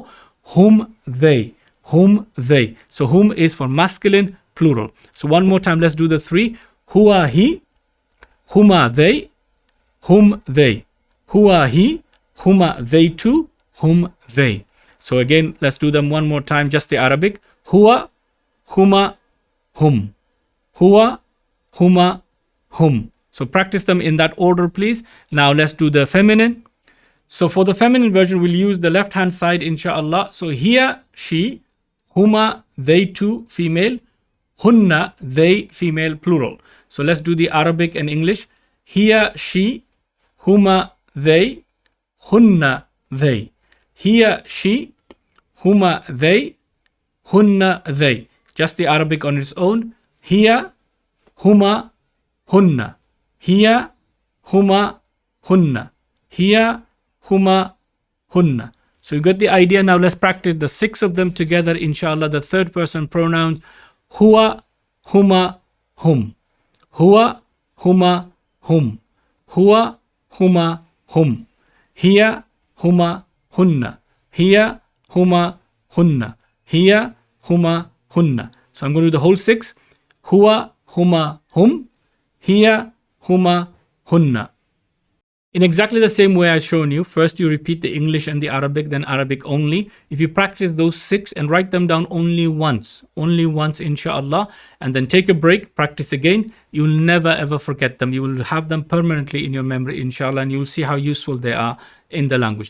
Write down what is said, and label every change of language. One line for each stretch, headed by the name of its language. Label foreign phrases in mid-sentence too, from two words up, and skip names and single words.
English: Hum, they. Hum, they. So hum is for masculine, plural. So one more time, let's do the three. Huwa, he. Huma, they. Hum, they. Huwa, he. Huma, they too. Hum, they. So again, let's do them one more time, just the Arabic.
Arabic: هو، هما، هم. هو، هما، هم.
English: So practice them in that order, please. Now let's do the feminine. So for the feminine version, we'll use the left hand side, inshallah. So hiya, she. Huma, they too, female. Hunna, they, female, plural. So let's do the Arabic and English. Hiya, she. Huma, they. Hunna, they. Hiya, she. Huma, they. Hunna, they. Just the Arabic on its own.
Arabic: هي، هما، هن. هي، هما، هن. هي، هما، هن.
English: So you got the idea. Now let's practice the six of them together, inshallah. The third person pronouns.
Arabic: هو، هما، هم. هو، هما، هم. هو، هما، هم. هي، هما, hunna. هي، هما، هن. هي، هما، هن.
English: So I'm going to do the whole six.
Arabic: هو، هما، هم. هي، هما, hunna.
English: In exactly the same way I've shown you, first you repeat the English and the Arabic, then Arabic only. If you practice those six and write them down only once, inshallah, and then take a break, practice again, you'll never ever forget them. You will have them permanently in your memory, inshallah, and you'll see how useful they are in the language.